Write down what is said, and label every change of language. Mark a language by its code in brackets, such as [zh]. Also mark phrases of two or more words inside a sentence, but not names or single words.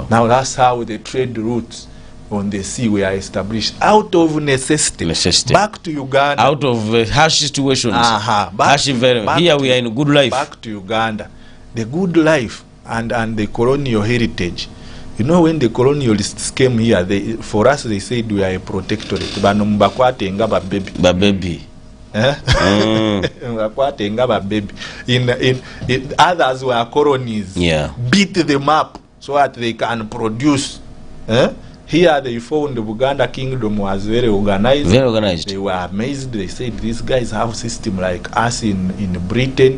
[en] Now that's how the trade routes on the sea were established out of necessity. Back to Uganda. Out of harsh situations. Harsh environment. Here we are in a good life. Back to Uganda. The good life and the colonial heritage. You know, when the colonialists came here, for us they said we are a protectorate. [lg] Bano mbakwate nga ba baby. Ba baby. Mbakwate nga ba baby. [en] In others were colonies. Yeah. Beat them up so that they can produce. Here they found the Buganda kingdom was very organized. Very organized. They were amazed. They said these guys have a system like us in Britain.